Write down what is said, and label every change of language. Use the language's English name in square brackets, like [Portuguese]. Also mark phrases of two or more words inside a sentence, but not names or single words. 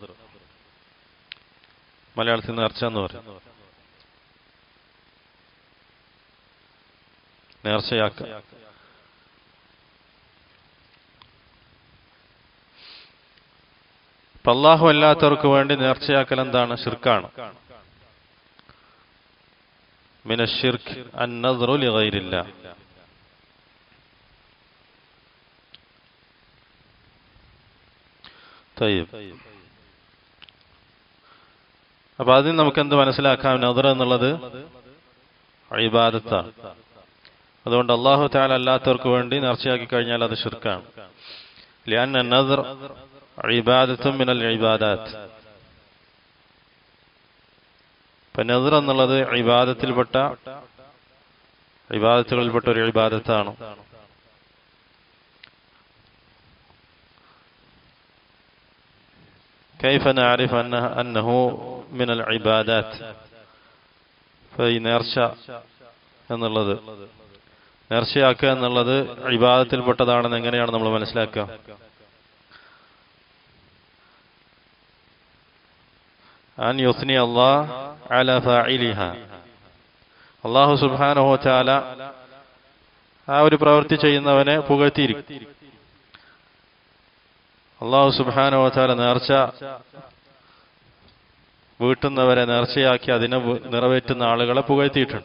[Malayalam] മലയാളത്തിൽ നേർച്ച എന്ന് പറയും, നേർച്ചയാക്കുക. അല്ലാഹു അല്ലാത്തവർക്ക് വേണ്ടി നേർച്ചയാക്കൽ എന്താണ്? ശിർക്കാണ്. [Arabic] من الشرك النذر لغير الله. طيب, [Malayalam] അപ്പൊ അതിൽ നമുക്ക് എന്ത് മനസ്സിലാക്കാം? നദർ എന്നുള്ളത് ഇബാദത്താണ്. അതുകൊണ്ട് [Arabic] الله تعالى [Malayalam] അല്ലാത്തവർക്ക് വേണ്ടി നേർച്ചയാക്കി കഴിഞ്ഞാൽ അത് ശിർക്കാണ്. [Arabic] لأن النذر عبادة من العبادات. [Malayalam] നദർ എന്നുള്ളത് ഇബാദത്തുകളിൽപ്പെട്ട ഒരു ഇബാദത്താണ്. [Arabic] كيف نعرف أنه من العبادات؟ [Malayalam] ഈ നേർച്ച എന്നുള്ളത്, നേർച്ചയാക്കുക എന്നുള്ളത് ഇബാദത്തിൽപ്പെട്ടതാണെന്ന് എങ്ങനെയാണ് നമ്മൾ മനസ്സിലാക്കുക? [Arabic] أن يثني الله على فاعلها. الله سبحانه وتعالى [Malayalam] ആ ഒരു പ്രവൃത്തി ചെയ്യുന്നവനെ പുകഴ്ത്തിയിരിക്കും. [Arabic] الله سبحانه وتعالى [Malayalam] നേർച്ച വീട്ടുന്നവരെ നേർച്ചയാക്കി അതിനെ നിറവേറ്റുന്ന ആളുകളെ പുകഴ്ത്തിയിട്ടുണ്ട്.